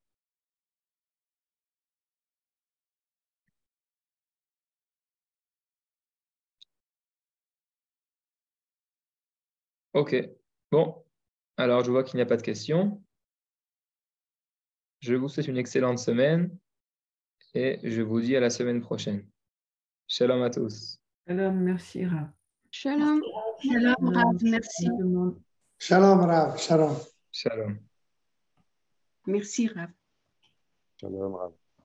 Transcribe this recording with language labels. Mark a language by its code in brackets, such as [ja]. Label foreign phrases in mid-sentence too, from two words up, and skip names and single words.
[fr] Ok, bon. Alors, je vois qu'il n'y a pas de questions. Je vous souhaite une excellente semaine et je vous dis à la semaine prochaine. Shalom à tous. Shalom, merci Rav. Shalom. Shalom, Rav, merci. Shalom, Rav. Shalom. Shalom. Merci, Rav. Shalom, Rav.